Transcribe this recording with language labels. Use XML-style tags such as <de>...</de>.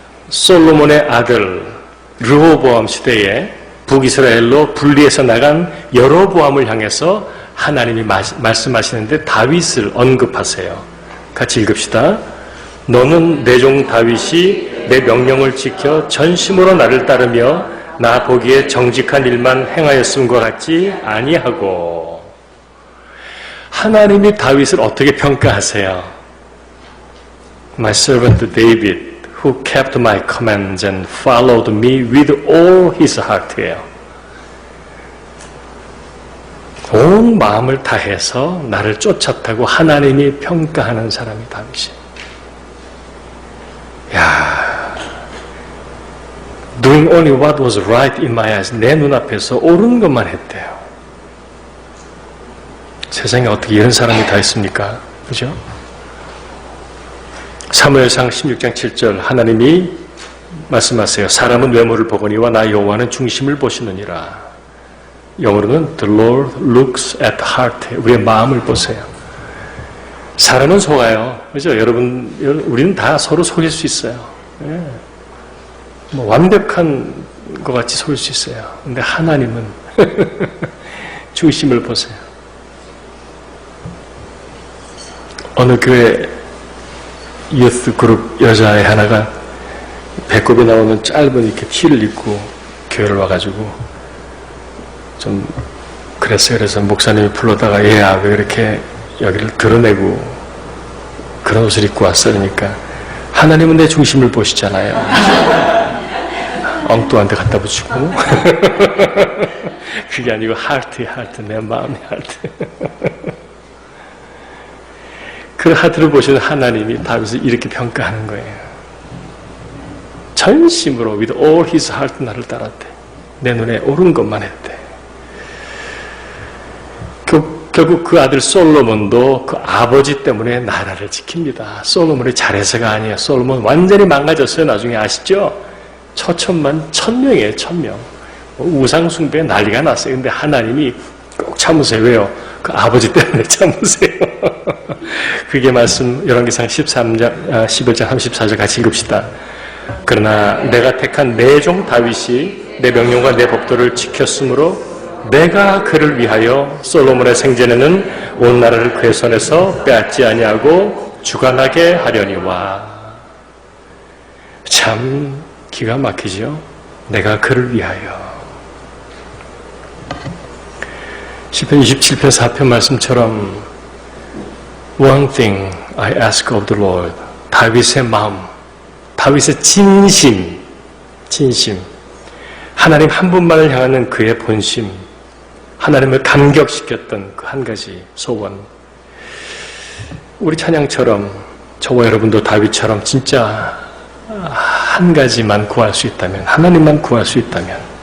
<ko>솔로몬의 아들 르호보암 시대에 북이스라엘로 분리해서 나간 여로보암을 향해서 하나님이 말씀하시는데 다윗을 언급하세요. 같이 읽읍시다. 너는 내 종 다윗이 내 명령을 지켜 전심으로 나를 따르며 나 보기에 정직한 일만 행하였음과 같지 아니하고. 하나님이 다윗을 어떻게 평가하세요?</ko> <en>My servant David, who kept my commands and followed me with all his heart예요.</en> <ko>온 마음을 다해서 나를 쫓았다고 하나님이 평가하는 사람이 다윗이에요.</ko> <en>야, doing only what was right in my eyes.</en> <ko>내 눈앞에서 옳은 것만 했대요. 세상에 어떻게 이런 사람이 다 있습니까? 그죠? 사무엘상 16장 7절 하나님이 말씀하세요. 사람은 외모를 보거니와 나 여호와는 중심을 보시느니라. 영어로는</ko> <en>The Lord looks at the heart.</en> <ko>우리의 마음을 보세요. 사람은 속아요. 그죠? 여러분, 우리는 다 서로 속일 수 있어요. 예. 완벽한 것 같이 속일 수 있어요. 근데 하나님은 중심을 보세요. 어느 교회 유스 그룹 여자애 하나가 배꼽이 나오는 짧은 이렇게 티를 입고 교회를 와가지고 좀 그랬어요. 그래서 목사님이 불러다가 얘야 왜 이렇게 여기를 드러내고 그런 옷을 입고 왔어? 그러니까 하나님은 내 중심을 보시잖아요. 엉뚱한 데 갖다 붙이고 그게 아니고 하트 내 마음의 하트. 그 하트를 보시는 하나님이 다윗을 이렇게 평가하는 거예요. 전심으로</ko> <en>with all his heart</en> <ko>나를 따랐대. 내 눈에 옳은 것만 했대. 결국 그 아들 솔로몬도 그 아버지 때문에 나라를 지킵니다. 솔로몬이 잘해서가 아니에요. 솔로몬 완전히 망가졌어요. 나중에 아시죠? 처천만 1000명이에요. 1000명. 우상숭배에 난리가 났어요. 근데 하나님이 꼭 참으세요. 왜요? 그 아버지 때문에 참으세요. 그게 말씀 열왕기상 11장 34절 같이 읽읍시다. 그러나 내가 택한 내 종 다윗이 내 명령과 내 법도를 지켰으므로 내가 그를 위하여 솔로몬의 생전에는 온 나라를 그의 손에서 빼앗지 아니하고 주관하게 하려니와. 참 기가 막히죠. 내가 그를 위하여. 시편 27편 4편 말씀처럼</ko> <en>One thing I ask of the Lord.</en> <ko>다윗의 마음, 다윗의 진심. 하나님 한 분만을 향하는 그의 본심, 하나님을 감격시켰던 그 한 가지 소원. 우리 찬양처럼 저와 여러분도 다윗처럼 진짜 한 가지만 구할 수 있다면, 하나님만 구할 수 있다면.</ko>